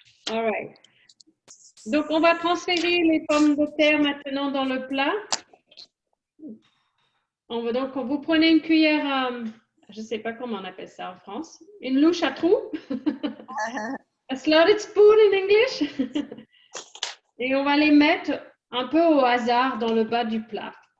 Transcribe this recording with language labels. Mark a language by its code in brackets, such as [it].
[en] All right. [fr] Donc, on va transférer les pommes de terre maintenant dans le plat. Donc, vous prenez une cuillère, je ne sais pas comment on appelle ça en France, une louche à trous. [en] A slotted spoon in English. [fr] Et on va les mettre un peu au hasard dans le bas du plat.